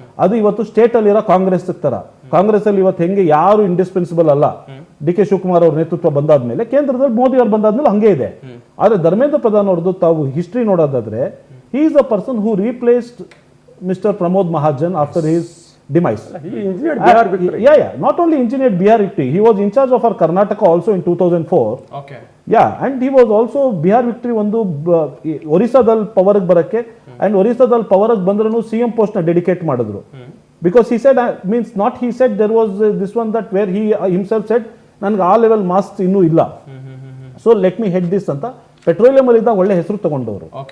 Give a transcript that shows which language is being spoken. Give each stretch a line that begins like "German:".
Kannada: ಅದು ಇವತ್ತು ಸ್ಟೇಟ್ ಅಲ್ಲಿರೋ ಕಾಂಗ್ರೆಸ್ ತರ. ಕಾಂಗ್ರೆಸ್ ಅಲ್ಲಿ ಇವತ್ತು ಹೆಂಗೆ ಯಾರು ಇಂಡಿಸ್ಪೆನ್ಸಿಬಲ್ ಅಲ್ಲ, DK ಶಿವಕುಮಾರ್ ಅವ್ರ ನೇತೃತ್ವ ಬಂದಾದ್ಮೇಲೆ, ಕೇಂದ್ರದಲ್ಲಿ ಮೋದಿ ಅವ್ರು ಬಂದಾದ್ಮೇಲೆ ಹಂಗೆ ಇದೆ. ಆದ್ರೆ ಧರ್ಮೇಂದ್ರ ಪ್ರಧಾನ್ ಅವ್ರದ್ದು ತಾವು ಹಿಸ್ಟ್ರಿ ನೋಡೋದಾದ್ರೆ,
English: He is a person who replaced mister Pramod Mahajan after his demise. He engineered Bihar victory. Not only engineered Bihar victory, he was in charge of our Karnataka also in 2004. And he was also Bihar victory
Kannada: ಒಂದು ಒರಿಸ್ಸಾದಲ್ಲಿ ಪವರ್ಗೆ ಬರಕ್ಕೆ, and ಒರಿಸ್ಸಾದಲ್ಲಿ ಪವರ್ಗೆ ಬಂದ್ರೂ CM post ನ dedicate ಮಾಡಿದ್ರು.
English: Because he said, means not he said, there was this one that where he himself said,
Kannada: ನನಗೆ ಆ level mask ಇನ್ನೂ ಇಲ್ಲ,
English: so let me head this
Kannada: ಅಂತ ಪೆಟ್ರೋಲಿಯಂ ಅಲ್ಲಿ ಇದ್ದಾಗ ಒಳ್ಳೆ ಹೆಸರು ತಗೊಂಡವರು.